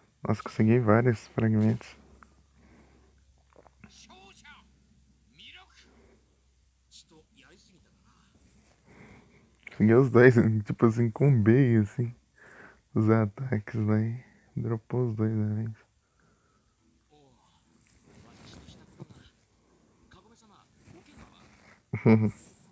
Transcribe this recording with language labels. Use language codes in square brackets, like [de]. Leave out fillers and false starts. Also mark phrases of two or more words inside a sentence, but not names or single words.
[pt] Nossa, consegui vários fragmentos. [ja] 勝者魅力ちょっとやりすぎたかな。 [pt] Consegui os dois, tipo assim, com B, assim. Os ataques lá e dropou os dois da vez. [ja] おお、私としたことが。カゴメ様、お怪我は？